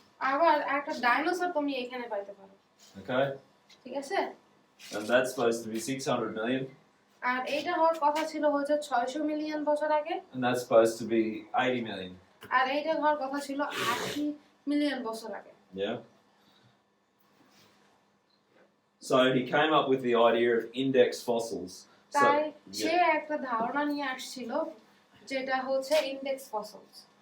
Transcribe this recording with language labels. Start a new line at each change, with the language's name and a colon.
Bangla: আবার একটা ডাইনোসর তুমি এখানে পাইতে পারো
English: Okay?
Bangla: ঠিক আছে
English: And that's supposed to be 600 million,
Bangla: আর এইটা হওয়ার কথা ছিল হচ্ছে 600 মিলিয়ন বছর আগে
English: and that's supposed to be 80 million.
Bangla: আর এইটা হওয়ার কথা ছিল 80 মিলিয়ন বছর আগে
English: Yeah? So he came up with the idea of index fossils.
Bangla: তাই
English: So,
Bangla: সে একটা ধারণা নিয়ে আসছিল যেটা হচ্ছে ইনডেক্স ফসিলস